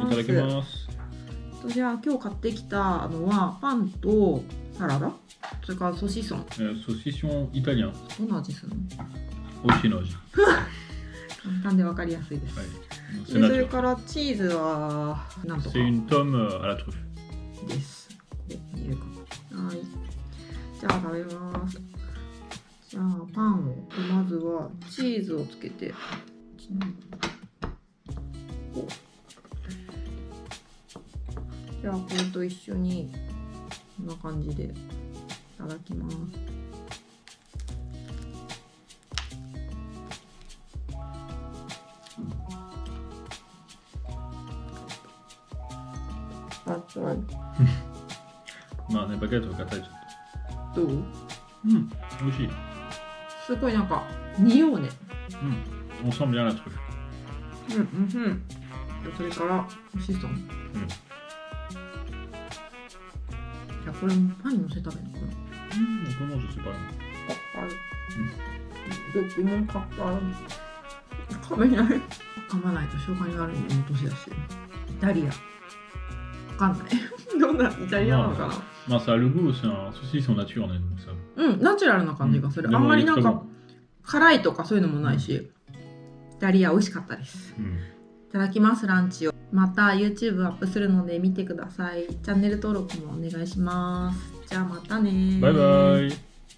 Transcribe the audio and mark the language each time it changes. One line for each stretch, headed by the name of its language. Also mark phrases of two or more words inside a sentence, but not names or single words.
Japanese: いただきます。じゃあ今日買ってきたのはパンとサラダ、それからソシソン。ソシションイタリアン。どんな味するの？美味しいの味。簡単でわかりやすいです。はい。でそれからチーズはなんとか
French: C'est une tome à la truffe.
Japanese: です。ここに入れるかな。はい。じゃあ食べます。じゃあパンをまずはチーズをつけて。じゃあこれと一緒にこんな感じでいただきます。あ、つらい。まあね、バゲットが硬いちょっどう？と。美味しい。すごいなんか匂うね。
French: On sent bien la truffe.
Japanese: それからシソン。じゃあこれもパンにのせ食べるのかな。
French: Comment je sais pas.
Japanese: どっちもかっぱ噛めない。噛まないと消化に悪いのも年だし。イタリア。わかんない。どんなイタリアなのかな。
French: まあ、ça a le goût, c'est un saucisson naturel, donc ça.
Japanese: ナチュラルな感じがする。うんあんまりなんかでも辛いとかそういうのもないし、イタリア美味しかったです。いただきます、ランチを。また YouTube アップするので見てください。チャンネル登録もお願いします。じゃあまたね。バイバイ。